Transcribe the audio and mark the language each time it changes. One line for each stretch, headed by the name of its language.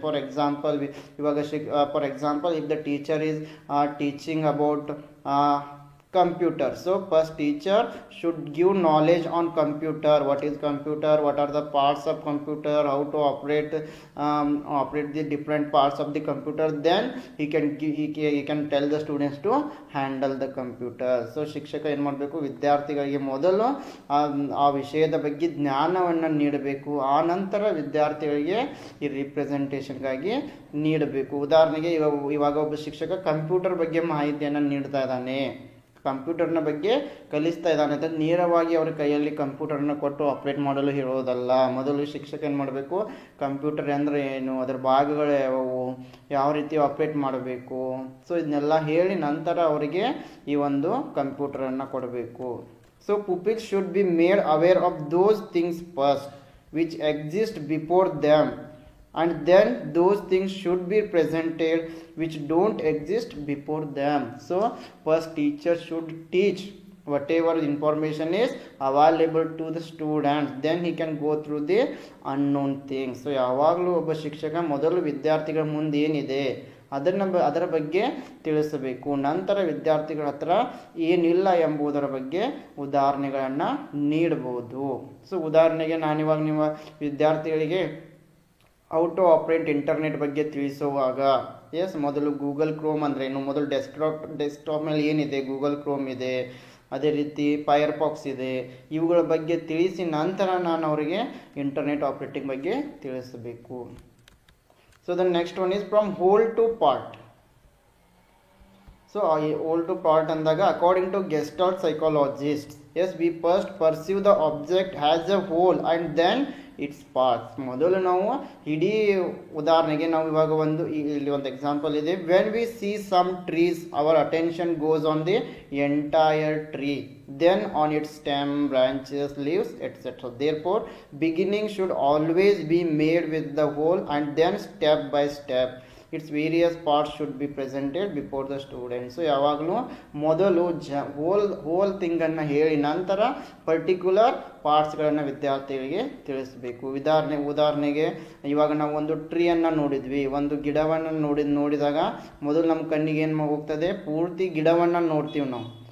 English: For example, for example, if the teacher is teaching about computer, so first teacher should give knowledge on computer. What is computer, what are the parts of computer, how to operate the different parts of the computer. Then he can tell the students to handle the computer.
Kannada: So ಶಿಕ್ಷಕ ಏನು ಮಾಡಬೇಕು, ವಿದ್ಯಾರ್ಥಿಗಳಿಗೆ ಮೊದಲು ಆ ವಿಷಯದ ಬಗ್ಗೆ ಜ್ಞಾನವನ್ನು ನೀಡಬೇಕು. ಆ ನಂತರ ವಿದ್ಯಾರ್ಥಿಗಳಿಗೆ ಈ ರಿಪ್ರೆಸೆಂಟೇಷನ್ಗಾಗಿ ನೀಡಬೇಕು. ಉದಾಹರಣೆಗೆ ಇವಾಗ ಒಬ್ಬ ಶಿಕ್ಷಕ ಕಂಪ್ಯೂಟರ್ ಬಗ್ಗೆ ಮಾಹಿತಿಯನ್ನು ನೀಡ್ತಾ ಇದ್ದಾನೆ, ಕಂಪ್ಯೂಟರ್ನ ಬಗ್ಗೆ ಕಲಿಸ್ತಾ ಇದ್ದಾನೆ ಅಂತ ನೇರವಾಗಿ ಅವರ ಕೈಯಲ್ಲಿ ಕಂಪ್ಯೂಟರ್ನ ಕೊಟ್ಟು ಆಪ್ರೇಟ್ ಮಾಡಲು ಹೇಳೋದಲ್ಲ. ಮೊದಲು ಶಿಕ್ಷಕ ಏನು ಮಾಡಬೇಕು, ಕಂಪ್ಯೂಟರ್ ಅಂದರೆ ಏನು, ಅದರ ಭಾಗಗಳು ಯಾವುವು, ಯಾವ ರೀತಿ ಆಪ್ರೇಟ್ ಮಾಡಬೇಕು, ಸೊ ಇದನ್ನೆಲ್ಲ ಹೇಳಿ ನಂತರ ಅವರಿಗೆ ಈ ಒಂದು ಕಂಪ್ಯೂಟರನ್ನು ಕೊಡಬೇಕು.
English: So pupils should be made aware of those things first which exist before them, and then those things should be presented which don't exist before them. So first teacher should teach whatever information is available to the students, then he can go through the unknown things.
Kannada: So ಯಾವಾಗಲೂ ಒಬ್ಬ ಶಿಕ್ಷಕ ಮೊದಲು ವಿದ್ಯಾರ್ಥಿಗಳ ಮುಂದೆ ಏನಿದೆ ಅದರ ಬಗ್ಗೆ ತಿಳಿಸಬೇಕು. ನಂತರ ವಿದ್ಯಾರ್ಥಿಗಳ ಹತ್ರ ಏನಿಲ್ಲ ಎಂಬುದರ ಬಗ್ಗೆ ಉದಾಹರಣೆಗಳನ್ನು ನೀಡಬಹುದು. ಸೊ ಉದಾಹರಣೆಗೆ ನಾನಿವಾಗ ನಿಮ್ಮ ವಿದ್ಯಾರ್ಥಿಗಳಿಗೆ
English: how to operate internet
Kannada: ಬಗ್ಗೆ ತಿಳಿಸುವಾಗ, ಮೊದಲು ಗೂಗಲ್ ಕ್ರೋಮ್ ಅಂದರೆ ಏನು, ಮೊದಲು ಡೆಸ್ಕ್ಟಾಪ್ ಮೇಲೆ ಏನಿದೆ, ಗೂಗಲ್ ಕ್ರೋಮ್ ಇದೆ, ಅದೇ ರೀತಿ ಫೈರ್ಫಾಕ್ಸ್ ಇದೆ, ಇವುಗಳ ಬಗ್ಗೆ ತಿಳಿಸಿ ನಂತರ ನಾನು ಅವರಿಗೆ ಇಂಟರ್ನೆಟ್ ಆಪ್ರೇಟಿಂಗ್ ಬಗ್ಗೆ ತಿಳಿಸಬೇಕು.
English: So the next one is from whole to part. So whole to part ಅಂದಾಗ according to Gestalt psychologist, we first perceive the object has a whole and then its parts.
Kannada: ಮೊದಲು ನಾವು ಇಡೀ, ಉದಾಹರಣೆಗೆ ನಾವು ಇವಾಗ ಇಲ್ಲಿ ಒಂದು ಎಕ್ಸಾಂಪಲ್ ಇದೆ.
English: When we see some trees our attention goes on the entire tree, then on its stem, branches, leaves, etc. Therefore beginning should always be made with the whole, and then step by step its various parts should be presented before the students.
Kannada: So ಯಾವಾಗಲೂ ಮೊದಲು hole ಥಿಂಗನ್ನು ಹೇಳಿ ನಂತರ particular ಪಾರ್ಟ್ಸ್ಗಳನ್ನು ವಿದ್ಯಾರ್ಥಿಗಳಿಗೆ ತಿಳಿಸಬೇಕು. ಉದಾಹರಣೆಗೆ ಇವಾಗ ನಾವು ಒಂದು ಟ್ರೀಯನ್ನು ನೋಡಿದ್ವಿ, ಒಂದು ಗಿಡವನ್ನು ನೋಡಿದಾಗ ಮೊದಲು ನಮ್ಮ ಕಣ್ಣಿಗೆ ಏನು ಹೋಗ್ತದೆ, ಪೂರ್ತಿ ಗಿಡವನ್ನು ನೋಡ್ತೀವಿ ನಾವು.